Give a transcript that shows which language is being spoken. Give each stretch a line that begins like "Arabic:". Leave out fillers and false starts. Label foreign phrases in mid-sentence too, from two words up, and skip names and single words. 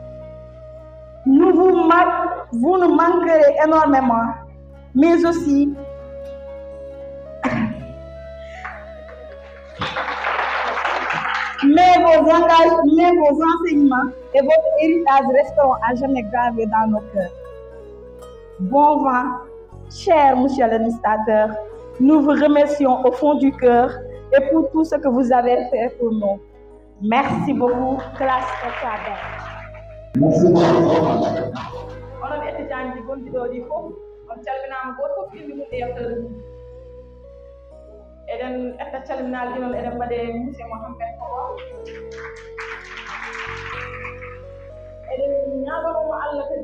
French: Vous nous manquerez énormément, mais aussi mais vos enseignements et votre héritage resteront à jamais gravés dans nos cœurs. Bon vent, cher monsieur l'administrateur, Nous vous remercions au fond du cœur et pour tout ce que vous avez fait pour nous. Merci beaucoup, classe Ekwabe. Merci beaucoup.
Fula: onon étudiant ji gonɗiɗo ɗi fof on calminama goto fof indi mum e yeftere mum eɗen etta calminal ɗi noon eɗen mbaɗe monsieur Mohamed Kowa eɗen ñagonomo Allah kadi